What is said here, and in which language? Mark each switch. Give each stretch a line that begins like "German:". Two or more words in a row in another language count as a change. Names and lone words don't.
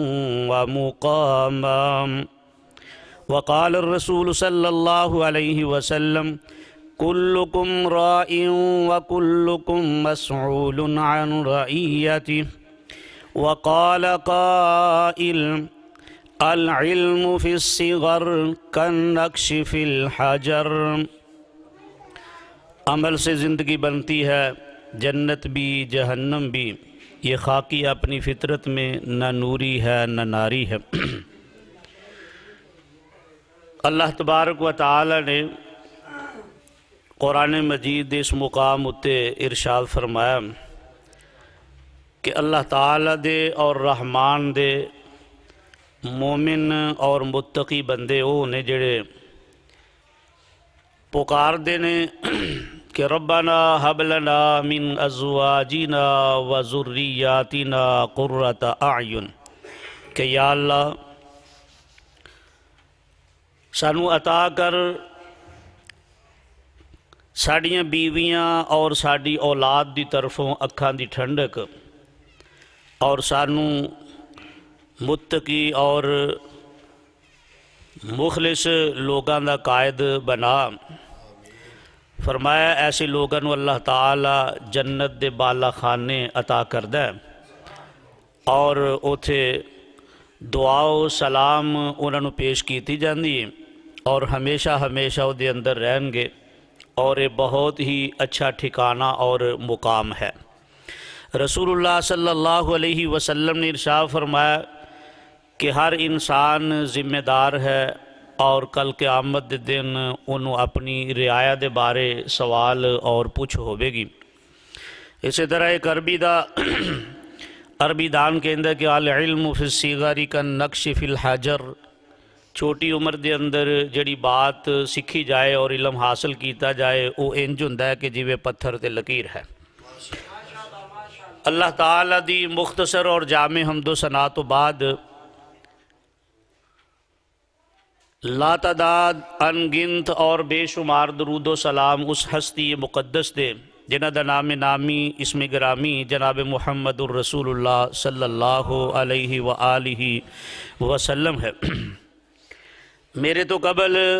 Arabic: ومقاما وقال الرسول صلى الله عليه وسلم كلكم راع وكلكم مسؤول عن رعيته وقال قائل العلم في الصغر كالنقش في الحجر
Urdu: عمل سے زندگی بنتی ہے جنت بھی جہنم بھی یہ خاکی اپنی فطرت میں نہ نوری ہے نہ ناری ہے اللہ تبارک و تعالی نے
Punjabi: قرآن مجید اس مقام اتے ارشاد فرمایا کہ اللہ تعالیٰ دے اور رحمان دے مومن اور متقی بندے وہ نے جڑے پکار دے نے کہ
Arabic: ربنا ہب لنا من ازواجنا وذریاتنا قرۃ اعین
Punjabi: کہ یا اللہ سانو عطا کر ساڑیاں بیویاں اور ساڑی اولاد دی طرفوں اکھاں دی ٹھنڈک اور سانو متقی اور مخلص لوگاں دا قائد بنا فرمایا ایسے لوگاں نو اللہ تعالی جنت دے بالا خانے عطا کردہ ہے اور اوتھے دعا و سلام انہاں نو پیش کیتی جاندی ہے اور ہمیشہ ہمیشہ او دے اندر رہن گے اور یہ بہت ہی اچھا ٹھکانہ اور مقام ہے رسول اللہ صلی اللہ علیہ وسلم نے ارشاد فرمایا کہ ہر انسان ذمہ دار ہے اور کل قیامت دے دن انہوں اپنی رعایا دے بارے سوال اور پوچھ ہوئے گی اسی طرح ایک عربی دان کے اندر کہ
Arabic: العلم فی الصغر کالنقش فی الحجر
Punjabi: چھوٹی عمر دے اندر جڑی بات سکھی جائے اور علم حاصل کیتا جائے وہ انج ہوندا ہے کہ جیویں پتھر تے لکیر ہے اللہ تعالیٰ دی مختصر اور جامع حمد و ثنا تو بعد لا تعداد انگنت اور بے شمار درود و سلام اس ہستی مقدس دے جنہ دا نام نامی اسم گرامی جناب محمد الرسول اللہ صلی اللہ علیہ وآلہ وسلم ہے میرے تو قبل